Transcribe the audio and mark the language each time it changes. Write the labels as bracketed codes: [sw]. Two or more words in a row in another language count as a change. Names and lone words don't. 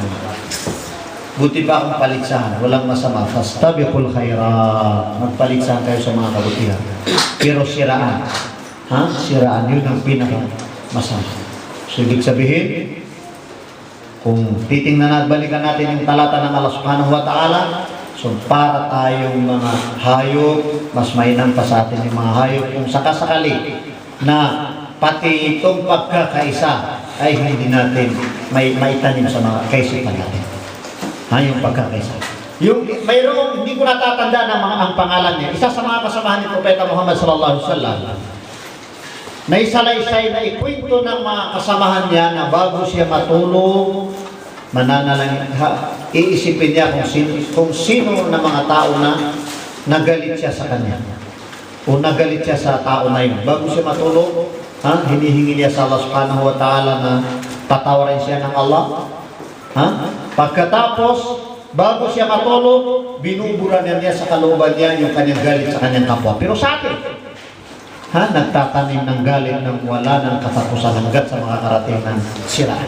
[tl] Buti pa akong paligsahan, walang masama. [ar] فاستبقوا الخيرات. [tl] Magpaligsahan kayo sa mga kabutihan. Pero siraan. Siraan, yun ang pinaka-masama. So, ibig sabihin, kung titingnan at balikan natin yung talata ng Allah [ar] سبحانه وتعالى, [tl] so para tayong mga hayop, mas mainam pa sa atin yung mga hayop kung sakasakali na pati itong pagkakaisa ay hindi natin maitanim sa mga kaisipan natin. Yung pagkakaisa. Mayroong, hindi ko natatanda ang pangalan niya, isa sa mga kasamahan ni Propeta Muhammad [ar] صلى الله عليه وسلم, [tl] na isalaysay na ikwento ng mga kasamahan niya na bago siya matulog, mananalangin, iisipin niya kung sino na mga tao na nagalit siya sa kanya o nagalit siya sa tao na yun. Bago siya matulog, hinihingi niya sa Allah [ar] سبحانه وتعالى [tl] na patawarin siya ng Allah. Pagkatapos, bago siya matulog, binubura niya sa kalooban niya yung kanyang galit sa kanyang kapwa. Pero sa atin, nagtatanim ng galit ng wala ng katapusan hanggat sa mga karating ng siraan.